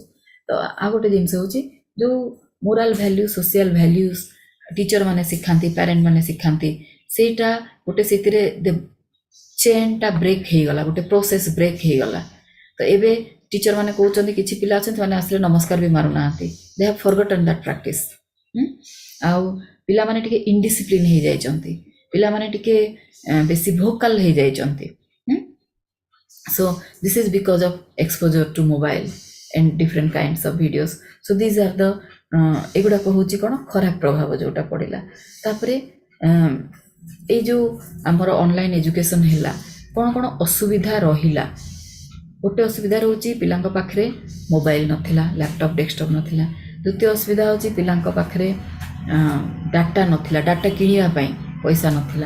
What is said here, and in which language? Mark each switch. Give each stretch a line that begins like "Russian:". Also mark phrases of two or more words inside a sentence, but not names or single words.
Odia: ତ ଆଉ ଗୋଟେ ଜିନିଷ ହେଉଛି ଯେଉଁ
English: moral value, social values teacher
Odia: ମାନେ ଶିଖାନ୍ତି, ପ୍ୟାରେଣ୍ଟ ମାନେ ଶିଖାନ୍ତି, ସେଇଟା ଗୋଟେ ସେଥିରେ ଚେନ୍ଟା ବ୍ରେକ୍ ହେଇଗଲା, ଗୋଟେ
English: process break
Odia: ହେଇଗଲା। ତ ଏବେ ଟିଚର ମାନେ କହୁଛନ୍ତି, କିଛି ପିଲା ଅଛନ୍ତି ସେମାନେ ଆସିଲେ ନମସ୍କାର ବି ମାରୁନାହାନ୍ତି।
English: They have forgotten that practice.
Odia: ଆଉ ପିଲାମାନେ ଟିକେ ଇନଡିସିପ୍ଲିନ୍ ହେଇଯାଇଛନ୍ତି, ପିଲାମାନେ ଟିକେ ବେଶୀ ଭୋକାଲ ହେଇଯାଇଛନ୍ତି।
English: So this is because of exposure to mobile and different kinds of videos. So these are the
Odia: ଏଗୁଡ଼ାକ ହେଉଛି କ'ଣ ଖରାପ ପ୍ରଭାବ ଯେଉଁଟା ପଡ଼ିଲା। ତାପରେ ଏଇ ଯେଉଁ ଆମର
English: online education
Odia: ହେଲା, କ'ଣ କ'ଣ ଅସୁବିଧା ରହିଲା? ଗୋଟେ ଅସୁବିଧା ରହୁଛି ପିଲାଙ୍କ ପାଖରେ ମୋବାଇଲ ନଥିଲା,
English: laptop desktop
Odia: ନଥିଲା। ଦ୍ୱିତୀୟ ଅସୁବିଧା ହେଉଛି ପିଲାଙ୍କ ପାଖରେ ଡାଟା ନଥିଲା, ଡାଟା କିଣିବା ପାଇଁ ପଇସା ନଥିଲା।